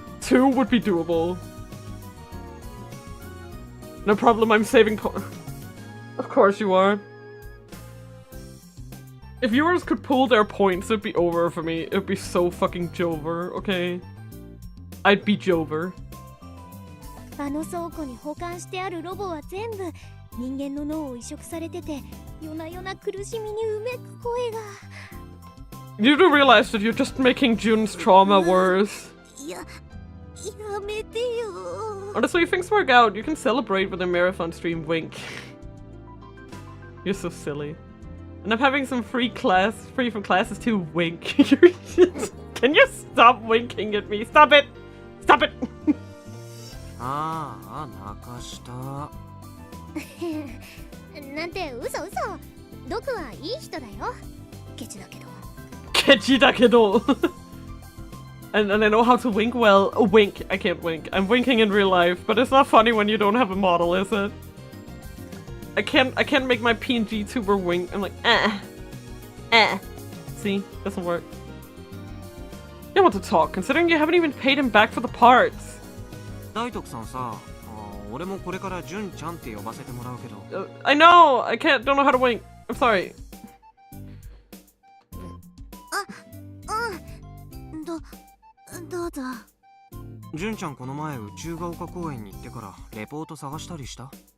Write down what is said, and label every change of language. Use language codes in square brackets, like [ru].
[en] 2 would be doable. No problem, I'm saving Of course you are. If viewers could pull their points, it'd be over for me. It'd be so fucking Jover, okay? I'd be Jover. [ja] あの倉庫に保管してあるロボは全部人間の脳を移植されてて、夜な夜な苦しみにうめく声が。 [en] You do realize that you're just making June's trauma worse. [ja] やめてよ。 [en] Honestly, if things work out, you can celebrate with a marathon stream. Wink. You're so silly. And I'm having some free from classes too. Wink. Can you stop winking at me? Stop it! Stop it! [ja] 泣かした。なんて嘘。ドクはいい人だよ。ケチだけど。ケチだけど。 [en] And I know how to wink well. Oh, wink. I can't wink. I'm winking in real life, but it's not funny when you don't have a model, is it? I can't make my PNG tuber wink. I'm like, See? Doesn't work. You want to talk, considering you haven't even paid him back for the parts. [ja] 大徳さんさ、俺もこれからジュンちゃんって呼ばせてもらうけど。 [en] I know! I don't know how to wink. I'm sorry. [ja] どうぞ。ジュンちゃんこの前宇宙が丘公園に行ってからレポート探したりした？